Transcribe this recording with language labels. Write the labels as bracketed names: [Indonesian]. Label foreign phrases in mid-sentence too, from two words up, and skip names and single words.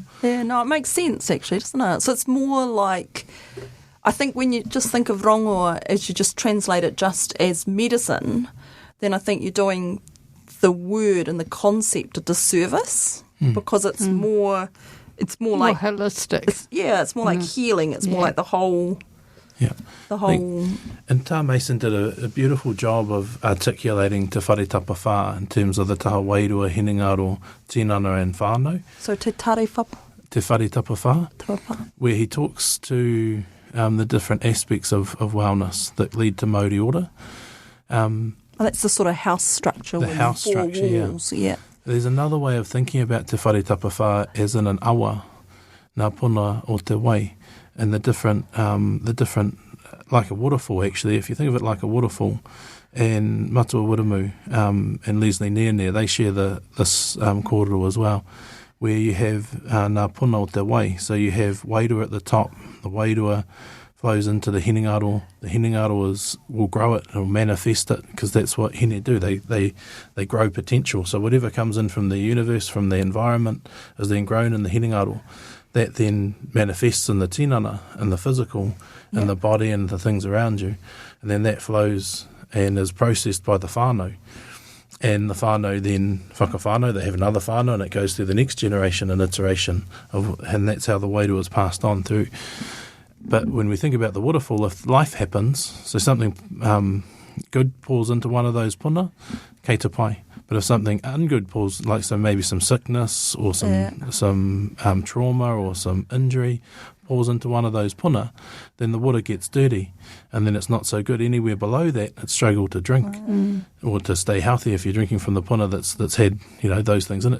[English] Yeah, no, it makes sense actually, doesn't it? So it's more like, I think when you just think of rongoa as you just translate it just as medicine, then I think you're doing the word and the concept a disservice because it's more like holistic. It's more like healing. It's more like the whole. Yeah. And Tā Mason did a beautiful job of articulating [Māori] te whare tapa whā [English] in terms of the [Māori] taha wairua, hinengaro, tinana [English] and whānau. [Māori] So te tare whapa? Te whare tapa whā, [English] where he talks to the different aspects of wellness that lead to [Māori] Māori Ora. [English] That's the sort of house structure. The house structure, walls, yeah. There's another way of thinking about [Māori] te whare tapawhā [English] as in an awa, [Māori] ngā puna o te wai, [English] and the different, like a waterfall actually, if you think of it like a waterfall, and Matua Wiramu and Leslie Near, they share this kōrero as well, where you have [Māori] ngā puna o te wai. [English] So you have wairua at the top, the wairua flows into the hinengaro. The hinengaro will grow it, it'll manifest it, because that's what hine do. They grow potential. So whatever comes in from the universe, from the environment, is then grown in the hinengaro. That then manifests in the tinana, in the physical, in the body and the things around you. And then that flows and is processed by the whānau. And the whānau then, whakawhānau, they have another whānau, and it goes through the next generation and iteration, and that's how the wairua is passed on through. But when we think about the waterfall, if life happens, so something good falls into one of those puna, [Māori] kei te pai. [English] But if something ungood falls, like so maybe some sickness or some trauma or some injury falls into one of those puna, then the water gets dirty, and then it's not so good. Anywhere below that, it's struggle to drink or to stay healthy if you're drinking from the puna that's had those things in it.